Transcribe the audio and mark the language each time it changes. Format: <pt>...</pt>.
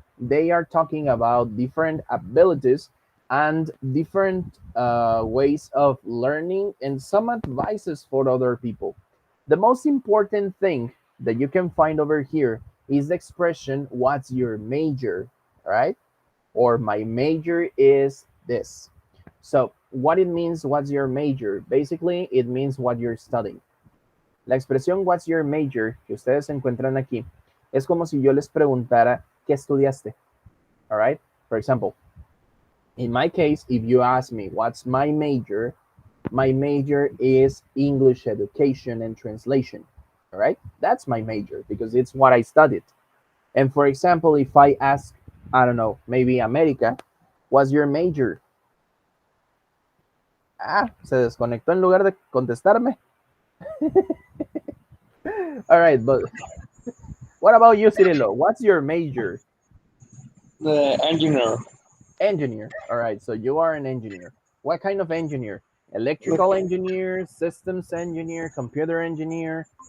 <en>they are talking about different abilities and different ways of learning and some advices for other people. The most important thing that you can find over here is the expression, what's your major, right? Or my major is this. So, what it means, what's your major? Basically, it means what you're studying.</en> <es>La expresión what's your major que ustedes encuentran aquí es como si yo les preguntara qué estudiaste.</es> <en>All right? For example, in my case, if you ask me what's my major is English education and translation. All right? That's my major because it's what I studied. And for example, if I ask, I don't know, maybe America, what's your major?</en> <es>Ah, se desconectó en lugar de contestarme.</es> <en>All right, but what about you, Cirilo? What's your major? Engineer. Engineer. All right, so you are an engineer. What kind of engineer? Electrical engineer, systems engineer, computer engineer.</en>